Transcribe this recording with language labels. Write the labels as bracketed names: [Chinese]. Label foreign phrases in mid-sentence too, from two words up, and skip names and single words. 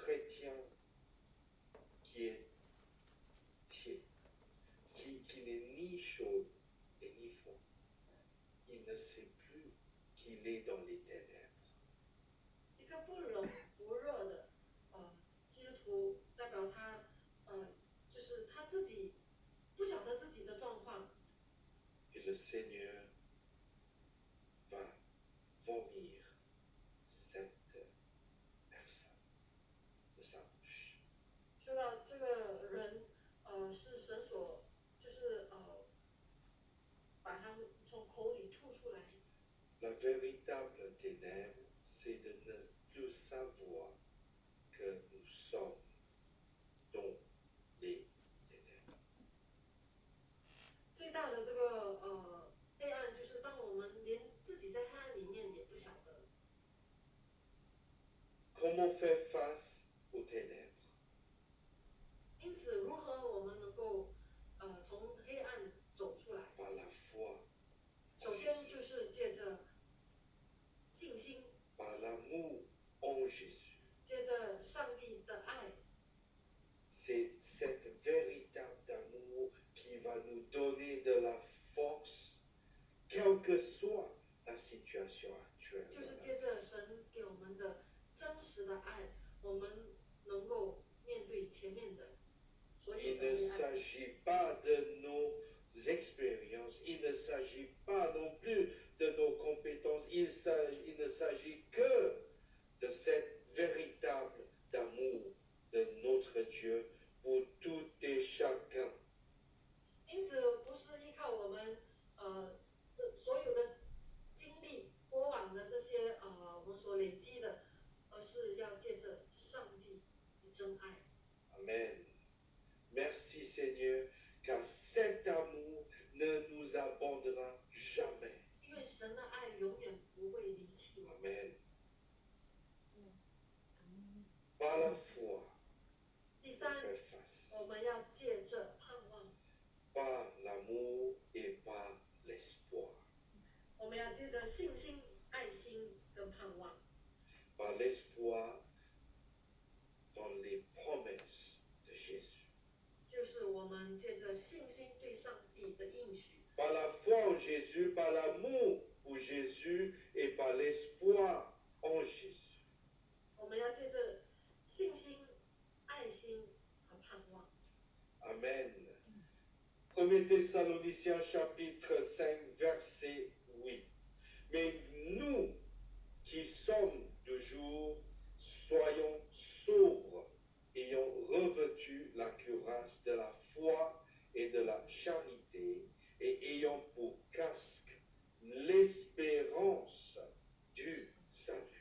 [French] chrétien qui est tiède, qui n'est ni chaud et ni froid. Il ne sait plus qu'il est dans les ténèbres. [Chinese] 一个不冷不热的基督徒，代表他就是他自己不晓得自己的状况， [French] Et le Seigneur va vomir cette personne de sa bouche. [Chinese] 说到这个人是神所就是把他从口里吐出来。 [French] La véritable ténèbre, c'est de ne plus savoir que nous sommes dans les ténèbres. [Chinese] 最大的这个黑暗，就是当我们连自己在黑暗里面也不晓得。 [French] Comment faire face aux ténèbres? [Chinese] 因此，如何我们能够从黑暗走出来？ [French] Par la foi, [Chinese] 首先就是借着信心， [French] par l'amour en Jésus. [Chinese] 借着上帝的爱。 [French] C'est cet véritable amour qui va nous donner de la force, quelle que soit la situation actuelle. [Chinese] 就是借着神给我们的真实的爱，我们能够面对前面的所有 [French] Il [Chinese] 的 [French] ne [Chinese] 黑暗。 [French] s'agit pas de nos expériences, il ne s'agit pas non plus de nos compétences, il ne s'agit que de cet véritable amour de notre Dieu pour tout et chacun. [Chinese] 因此，不是依靠我们这所有的经历过往的这些我们所累积的，而是要借着上帝的真爱。 [French] Amen. Merci Seigneur, car cet amour ne nous abandonnera jamais. [Chinese] 因为神的爱永远不会离弃我们。 [French] Amen. Par la foi, [Chinese] 第 [French] on [Chinese] 三， [French] fait face. [Chinese] 我们要借着盼望， [French] Par l'amour et par l'espoir. [Chinese] 我们要借着信心、爱心跟盼望， [French] Par l'espoir dans les promesses de Jésus. [Chinese] 就是我们借着信心对上帝的应许， [French] Par la foi en Jésus, par l'amour pour Jésus et par l'espoir en Jésus. [Chinese] 我们要借着信心、爱心和盼望。 [French] Amen. 1 Thessaloniciens chapitre 5 verset 8. Mais nous qui sommes toujours, soyons sobres, ayant revêtu la cuirasse de la foi et de la charité, et ayant pour casque l'espérance du salut.